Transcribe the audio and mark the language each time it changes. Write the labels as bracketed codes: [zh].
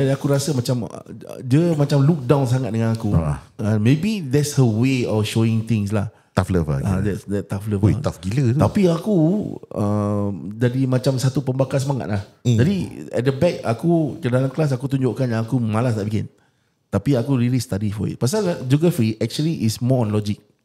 [ms] Aku rasa macam dia macam [en] look down [ms] sangat dengan aku. [en] Maybe that's her way of showing things lah. Tough love lah. That tough love. [ms] Ui, tough gila tu. Tapi aku jadi macam satu pembakar semangat lah. Jadi [en] at the back [ms] aku dalam kelas aku tunjukkan yang aku malas nak bikin. Tapi aku [en] really study for it. [ms] Pasal [en] geography actually is more on logic.